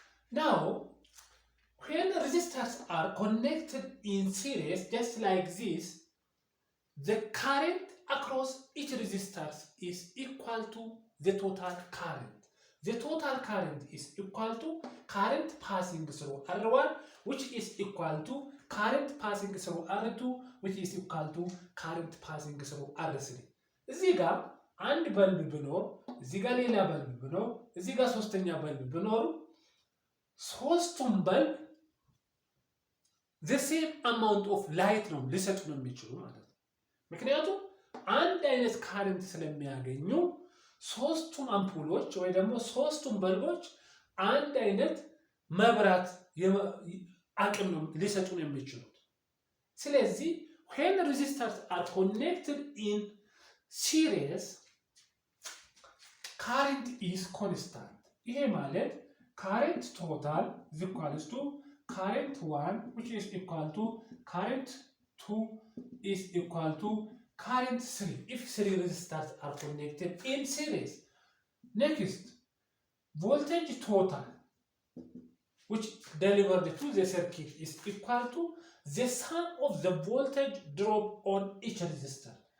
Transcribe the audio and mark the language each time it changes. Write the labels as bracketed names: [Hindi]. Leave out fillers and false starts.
[English] Now, when resistors are connected in series, just like this, the current across each resistor is equal to the total current. The total current is equal to current passing through R1, which is equal to current passing through R2, which is equal to current passing through R3. [Amharic] እዚህ ጋር አንድ በልብ ብኖር እዚህ ጋር ሌላ በልብ ብኖር እዚህ ጋር ሶስተኛ በልብ ብኖር ሶስቱም በልብ [English] the same amount of light [Amharic] ነው ሊሰጡ ነው የሚችሉ ማለት ነው። ምክንያቱም አንድ አይነት ካረንት ስለሚያገኙ ሶስቱም አምፑሎች ወይ ደግሞ ሶስቱም በልቦች አንድ አይነት መብራት አቅም ነው ሊሰጡ ነው የሚችሉት። ስለዚህ [English] when resistors are connected in series current is constant. [Amharic] ይሄ ማለት [English] current total is equal to current 1 which is equal to current 2 is equal to current 3 if 3 resistors are connected in series. Next, voltage total which delivered to the circuit is equal to the sum of the voltage drop on each resistor.